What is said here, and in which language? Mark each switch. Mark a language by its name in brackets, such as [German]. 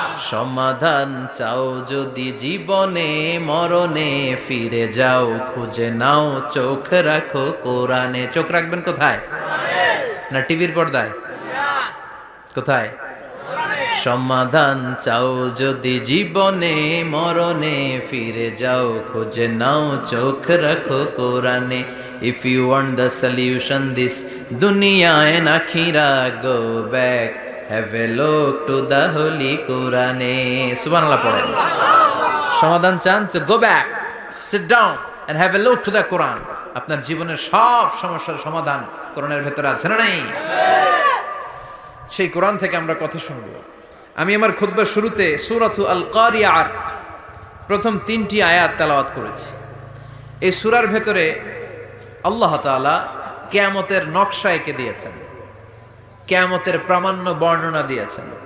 [Bangla] সমাধান চাও যদি জীবনে মরণে, ফিরে যাও খুঁজে নাও, চোখ রাখো কোরআনে। চোখ রাখবেন কোথায়? না টিভির পর্দায়? কোথায়? সমাধান চাও যদি জীবনে মরণে, ফিরে যাও খুঁজে নাও, চোখ রাখো কোরআনে। [English] If you want the solution this dunya and akhira, go back, have a look to the holy Quran. [Bangla] Subhanallah পড়েন। সমাধান চান তো [English] go back, sit down and have a look to the Quran. [Bangla] আপনার জীবনের সব সমস্যার সমাধান কোরআনের ভেতরে আছে না নাই? সেই কোরআন থেকে আমরা কথা শুনবো। আমি আমার খুতবার শুরুতে সূরাতু আল কারিয়ার প্রথম 3টি আয়াত তেলাওয়াত করেছি। এই সূরার ভেতরে আল্লাহ তাআলা কিয়ামতের নকশা এঁকে দিয়েছেন, কিয়ামতের প্রামাণ্য বর্ণনা দিয়েছেন।